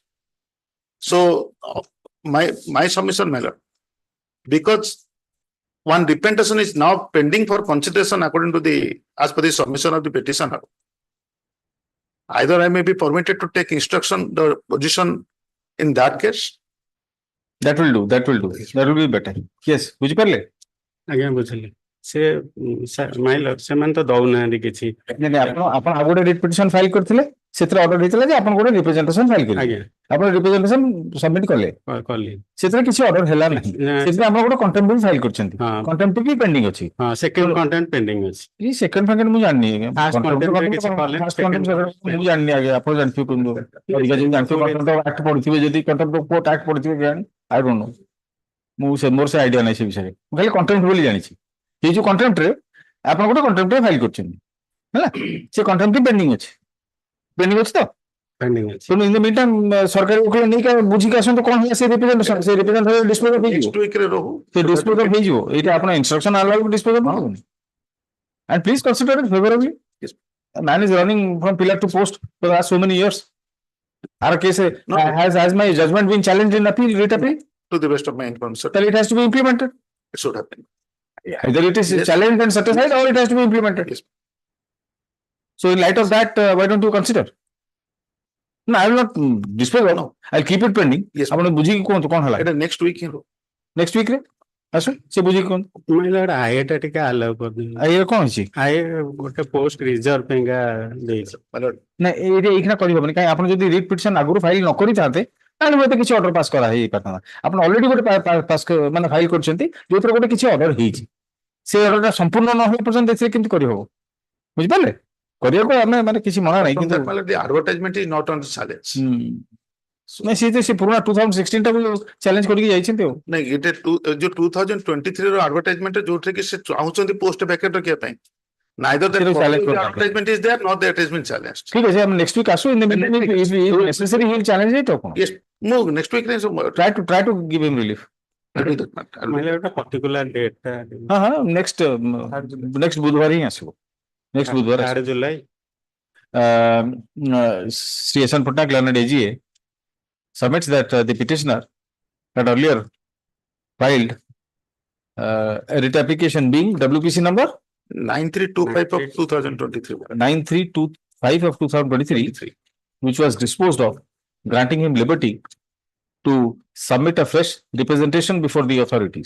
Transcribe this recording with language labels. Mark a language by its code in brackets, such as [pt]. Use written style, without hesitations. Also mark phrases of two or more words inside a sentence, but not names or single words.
[en] So my submission, my lord, because one representation is now pending for consideration according to as per the submission of the petitioner. Either I may be permitted to take the position in that case. That will do. That will be better. Yes. [or] बुझिପାରିଲେ? ଆଜ୍ଞା ବୁଝିଲି ସେ [en] my lord [or] ସେମାନେ ତ ଦଉନାହାନ୍ତି କିଛି ଆପଣ ଆଉ ଗୋଟେ [en] writ petition file [or] କରିଥିଲେ ସେଥିରେ ଅର୍ଡର ହେଇଥିଲା ଯେ ଆପଣ ଗୋଟେ [en] representation file [or] କରିବେ ଆଜ୍ଞା ଆପଣ [en] representation submit [or] କଲେ କଲି ସେଥିରେ କିଛି ଅର୍ଡର ହେଲା ନାହିଁ ସେଥିରେ ଆପଣ ଗୋଟେ କଣ୍ଟେମ୍ପ୍ଟ ବି ଫାଇଲ କରିଛନ୍ତି କଣ୍ଟେମ୍ପ୍ଟ ବି ପେଣ୍ଡିଂ ଅଛି ହଁ [en] second content pending [or] ଅଛି ଏଇ ସେକେଣ୍ଡ ଫାକେଣ୍ଡ ମୁଁ ଜାଣିନି [en] first contempt [or] କିଛି କଲେ ମୁଁ ଜାଣିନି ଆଜ୍ଞା ଆପଣ ଜାଣିଥିବେ କିନ୍ତୁ ଅଧିକା ଯଦି ଜାଣିଥିବେ [en] contempt act [or] ପଢିଥିବେ ଯଦି [en] contempt court act [or] ପଢିଥିବେ ଜାଣି [en] I don't know [or] ମୁଁ ମୋର ସେ ଆଇଡିଆ ନାହିଁ ସେ ବିଷୟରେ ମୁଁ ଖାଲି କଣ୍ଟେମ୍ପ୍ଟ ବୋଲି ଜାଣିଛି ଏଇ ଯୋଉ କଣ୍ଟେମ୍ପ୍ଟରେ ଆପଣ ଗୋଟେ [en] contempt file [or] କରିଛନ୍ତି ହେଲା ସେ [en] contempt pending [or] ଅଛି Pending ଅଛି ତ? pending ଅଛି। ତେଣୁ [en] in the meantime [or] ସରକାରୀ ଓକିଲ ନେଇକି ବୁଝିକି ଆସନ୍ତୁ କଣ ହେଲା ସେ representation ସେ representation [en] dispose of [or] ହେଇଯିବ। [en] Next week [or] ରେ ରହୁ। ସେ [en] dispose of [or] ହେଇଯିବ। ଏଇଟା ଆପଣ instruction ଆଣିଲା ବେଳକୁ [en] dispose of [or] ହବନି। [en] And please consider it favorably. Yes. A man is running from pillar to post for the last so many years. Our case has my judgment been challenged in appeal, writ appeal? To the best of my information, Then it has to be implemented. it should happen. Either it is Yes. challenged and set aside or it has to be implemented. Yes. So in light of that, why don't you consider? No, I will not dispose of. No. I'll keep it pending. Yes. [or] ଆପଣ ବୁଝିକି କୁହନ୍ତୁ କଣ ହେଲା? ଏଇଟା [en] next week [or] ହିଁ ରହୁ। [en] Next week [or] ରେ ଆସୁ ସେ ବୁଝିକି କୁହନ୍ତୁ। [en] My lord, [or] ଆଏ ଟା ଟିକେ ଆଲାଉ କରିଦିଅନ୍ତୁ। ଇଏ କଣ ହେଇଛି? ଆଏ ଗୋଟେ [en] post reserve [or] ପାଇଁକା ଦେଇଛି। [en] My lord, [or] ନା ଏଇଟା ଏଇଖିନା କରିହବନି କାହିଁ ଆପଣ ଯଦି [en] writ petition [or] ଆଗରୁ ଫାଇଲ ନ କରିଥାନ୍ତେ ତାହେଲେ ହୁଏତ କିଛି [en] order pass [or] କରା ହେଇପାରିଥାନ୍ତା। ଆପଣ ଅଲରେଡି ଗୋଟେ ପାସ୍ ମାନେ ଫାଇଲ କରିଛନ୍ତି ଯୋଉଥିରେ ଗୋଟେ କିଛି ଅର୍ଡର ହେଇଛି। ସେ ଅର୍ଡରଟା ସମ୍ପୂର୍ଣ୍ଣ ନ ହେବା ପର୍ଯ୍ୟନ୍ତ ଏଥିରେ କେମିତି କରିହବ? ବୁଝିପାରିଲେ? କରିବାକୁ ଆମେ ମାନେ କିଛି ମନା ନାହିଁ [en] from [or] କିନ୍ତୁ [en] that, my lord, the advertisement is not on the challenge. [or] ନାଇଁ ସେ ପୁରୁଣା 2016 ଟାକୁ ଚ୍ୟାଲେଞ୍ଜ କରିକି ଯାଇଛନ୍ତି ଆଉ। ନାଇଁ ଏଇଟା ଯୋଉ 2023 ର advertisement ରେ ଯୋଉଥିରେ କି ସେ ଚାହୁଁଛନ୍ତି [en] post vacant [or] ରଖିବା ପାଇଁ। [en] Neither the [or] ସେଟାକୁ challenge [en] copy of the [or] କରୁନାହାନ୍ତି। [en] advertisement is there, nor that has been challenged. [or] ଠିକ ଅଛି ଆମେ [en] next week ଆସୁ in the meeting if necessary he will challenge it [or] ଆଉ କଣ? [en] Yes, move next week [or] ରେ ସବୁ [en] try to give him relief. I'll do that, I'll do My lord, ଗୋଟେ particular date ଟା [or] ହଁ ହଁ ନେକ୍ସଟ ବୁଧବାର ହିଁ ଆସିବ। ନେକ୍ସଟ ବୁଧବାର 3 ଜୁଲାଇ। [en] Sri S.N. Patnaik, learned AGA, submits that the petitioner had earlier filed a writ application being WPC number 9325 of 2023. 9325 of 2023, which was disposed of, granting him liberty to submit a fresh representation before the authorities.